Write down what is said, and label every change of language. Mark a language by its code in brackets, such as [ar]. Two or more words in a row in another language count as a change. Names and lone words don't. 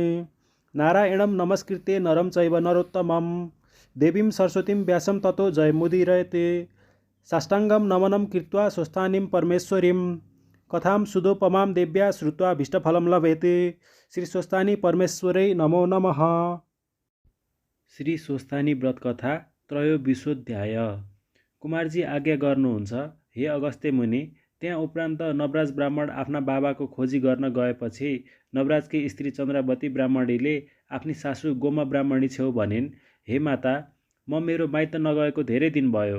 [sa] नारायणं नमस्कृत्य नरं चैव नरोत्तमं देवीं सरस्वतीं व्यासं ततो जयमुदीरयते। साष्टाङ्गं नमनं कृत्वा स्वस्थानीं परमेश्वरीं कथां सुदोपमां देव्या श्रुत्वा भीष्टफलं लभेते। श्री स्वस्थानी परमेश्वरै नमो नमः। श्री स्वस्थानी व्रत कथा त्रयोविंशोऽध्याय। [ne] कुमारजी आज्ञा गर्नुहुन्छ, हे अगस्त्य मुनि। त्यहाँ उपरान्त नवराज ब्राह्मण आफ्ना बाबाको खोजी गर्न गएपछि नवराजकी स्त्री चन्द्रावती ब्राह्मणीले आफ्नी सासू गोमा ब्राह्मणी छेउ भनिन्, हे माता, म मेरो माइत नगएको धेरै दिन भयो।